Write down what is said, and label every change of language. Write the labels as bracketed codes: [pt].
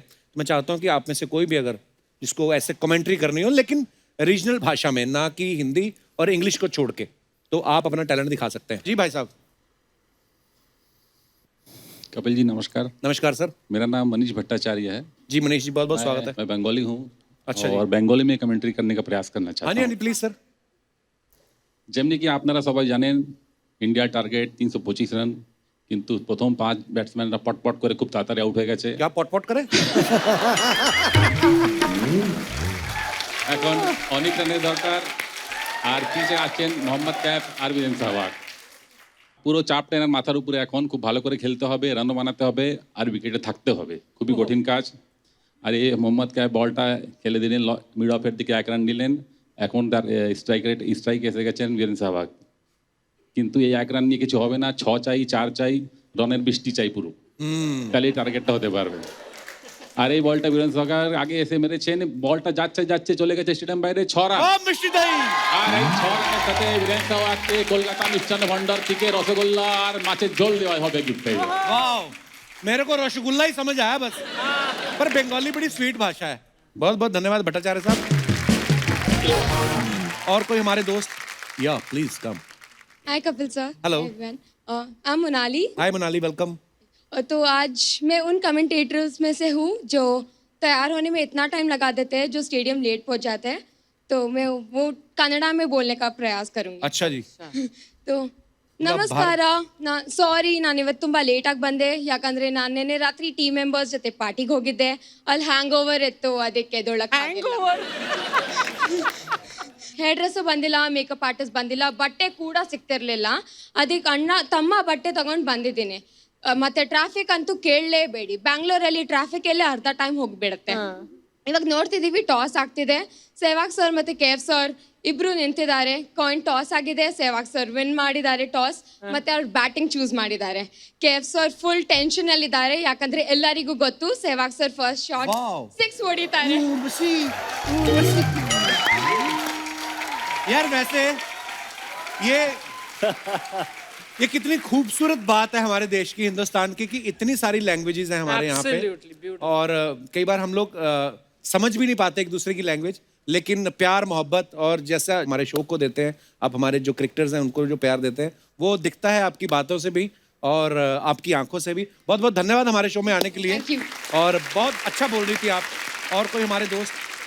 [hi] तो मैं चाहता हूँ कि आप में से कोई भी अगर जिसको ऐसे कमेंट्री करनी हो, लेकिन रीजनल भाषा में, ना कि हिंदी और इंग्लिश को छोड़ के, तो आप अपना टैलेंट दिखा सकते हैं। जी भाई साहब। कपिल जी नमस्कार। नमस्कार सर। मेरा नाम मनीष भट्टाचार्य है। जी मनीष जी, बहुत बहुत स्वागत है। मैं बंगाली हूँ। अच्छा और बंगाली में कमेंट्री करने का प्रयास करना हाँ चाहता जी, हूँ। हाँ जी, प्लीज सर। [bn] যেমনি কি আপনারা সবাই জানেন ইন্ডিয়ার টার্গেট 325 রান, কিন্তু প্রথম 5 ব্যাটসম্যানরা পটপট করে খুব তাড়াতাড়ি আউট হয়ে গেছে। [hi] क्या पॉट करे? [bn] এখন অনেক রানের দরকার, আর পিছে আছেন মোহাম্মদ ক্যাফ আর বীরেন সেহবাগ। পুরো চাপটা এনার মাথার উপরে, এখন খুব ভালো করে খেলতে হবে, রানও বানাতে হবে, আর উইকেটে থাকতে হবে। খুবই কঠিন কাজ। আর এই মোহাম্মদ ক্যাফ বলটা খেলে দিলেন মিড অফের দিকে, 1 রান নিলেন। এখন তার স্ট্রাইক এসে গেছেন বীরেন সেহবাগ। কিন্তু এই 1 রান নিয়ে কিছু হবে না, 6 চাই, 4 চাই, রানের বৃষ্টি চাই পুরো, তাহলেই টার্গেটটা হতে পারবে। আর এই বলটা বীরেন সেহবাগ আগে এসে মেরেছেন, বলটা যাচ্ছে যাচ্ছে চলে গেছে স্টেডিয়াম বাইরে, 6 রান। মিষ্টি দই। আর এই 6 রানের সাথে বীরেন সেহবাগকে কলকাতা মিষ্টান্ন ভান্ডার থেকে রসগোল্লা আর মাছের ঝোল দেওয়া হবে [hi] गिफ्ट में। वाह, मेरे को रसगुल्ला ही समझ आया बस, पर बंगाली बड़ी स्वीट भाषा है। बहुत बहुत धन्यवाद भट्टाचार्य साहब। और कोई हमारे दोस्त? या please come. Hi Kapil sir. [en] Hello. [hi] I am Monali. Hi Monali, welcome. तो आज मैं उन कमेंटेटर्स में से हूँ जो तैयार होने में इतना टाइम लगा देते हैं, जो स्टेडियम लेट पहुँच जाते हैं। तो मैं वो कन्नड़ा में बोलने का प्रयास करूँगी। अच्छा जी। तो [kn] ನಮಸ್ಕಾರ ಸಾರಿ ನಾನು ಇವತ್ತು ತುಂಬಾ ಲೇಟ್ ಆಗಿ ಬಂದೆ ಯಾಕಂದ್ರೆ ನಾನು ನಿನ್ನೆ ರಾತ್ರಿ ಟೀಮ್ ಮೆಂಬರ್ಸ್ ಜೊತೆ ಪಾರ್ಟಿಗೆ ಹೋಗಿದ್ದೆ ಅಲ್ಲಿ ಹ್ಯಾಂಗ್ ಓವರ್ ಇತ್ತು ಅದಕ್ಕೆ ಎದ್ದೊಳಕ್ಕೆ ಹೇರ್ ಡ್ರೆಸ್ಸು ಬಂದಿಲ್ಲ ಮೇಕಪ್ ಆರ್ಟಿಸ್ಟ್ ಬಂದಿಲ್ಲ ಬಟ್ಟೆ ಕೂಡ ಸಿಗ್ತಿರ್ಲಿಲ್ಲ ಅದಕ್ಕೆ ತಮ್ಮ ಬಟ್ಟೆ ತಗೊಂಡು ಬಂದಿದ್ದೀನಿ ಮತ್ತೆ ಟ್ರಾಫಿಕ್ ಅಂತೂ ಕೇಳಲೇಬೇಡಿ ಬ್ಯಾಂಗ್ಳೂರಲ್ಲಿ ಟ್ರಾಫಿಕ್ ಎಲ್ಲೇ ಅರ್ಧ ಟೈಮ್ ಹೋಗ್ಬಿಡುತ್ತೆ ಇವಾಗ ನೋಡ್ತಿದೀವಿ ಟಾಸ್ ಆಗ್ತಿದೆ ಸೆಹ್ವಾಗ್ ಸರ್ ಮತ್ತೆ KF ಸರ್ ಇಬ್ರು ನಿಂತಿದ್ದಾರೆ ಕಾಯಿನ್ ಟಾಸ್ ಆಗಿದೆ ಸೆಹ್ವಾಗ್ ಸರ್ ವಿನ್ ಮಾಡಿದ್ದಾರೆ ಟಾಸ್ ಮತ್ತೆ ಅವ್ರು ಬ್ಯಾಟಿಂಗ್ ಚೂಸ್ ಮಾಡಿದ್ದಾರೆ KF ಸರ್ ಫುಲ್ ಟೆನ್ಷನ್ ಅಲ್ಲಿ ಇದ್ದಾರೆ ಯಾಕಂದ್ರೆ ಎಲ್ಲರಿಗೂ ಗೊತ್ತು ಸೆಹ್ವಾಗ್ ಸರ್ ಫಸ್ಟ್ ಶಾಟ್ 6 ಹೊಡಿತಾರೆ [hi] यार वैसे ये कितनी खूबसूरत बात है हमारे देश की हिंदुस्तान की कि इतनी सारी लैंग्वेजेस हैं हमारे यहाँ पे और कई बार हम लोग समझ भी नहीं पाते एक दूसरे की लैंग्वेज लेकिन प्यार मोहब्बत और जैसा हमारे शो को देते हैं आप हमारे जो क्रिकेटर्स हैं उनको जो प्यार देते हैं वो दिखता है आपकी बातों से भी और आपकी आंखों से भी बहुत बहुत धन्यवाद हमारे शो में आने के लिए और बहुत अच्छा बोल रही थी आप और कोई हमारे दोस्त